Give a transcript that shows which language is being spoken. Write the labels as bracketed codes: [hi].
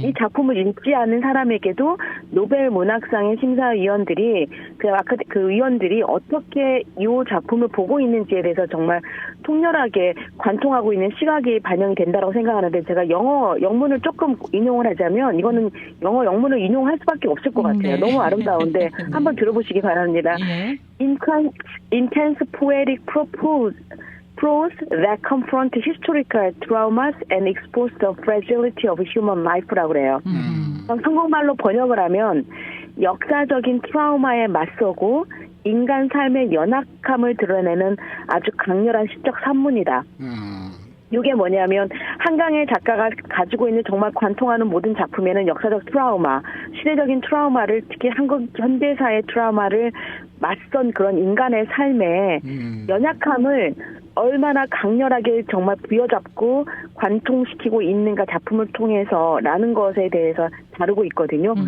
[ko] 이 작품을 읽지 않은 사람에게도 노벨 문학상의 심사위원들이 그 위원들이 어떻게 이 작품을 보고 있는지에 대해서 정말 통렬하게 관통하고 있는 시각이 반영이 된다고 생각하는데 제가 영어 영문을 조금 인용을 하자면 이거는 영어 영문을 인용할 수밖에 없을 것 같아요. 네. 너무 아름다운데 한번 들어보시기 바랍니다. 예. [en] intense poetic prose that confront historical traumas and expose the fragility of human life [ko] 라고 그래요. 한국말로 번역을 하면 역사적인 트라우마에 맞서고 인간 삶의 연약함을 드러내는 아주 강렬한 시적 산문이다. 이게 뭐냐면 한강의 작가가 가지고 있는 정말 관통하는 모든 작품에는 역사적 트라우마, 시대적인 트라우마를 특히 한국 현대사의 트라우마를 맞선 그런 인간의 삶에 연약함을 얼마나 강렬하게 정말 부여잡고 관통시키고 있는가 작품을 통해서라는 것에 대해서 다루고 있거든요.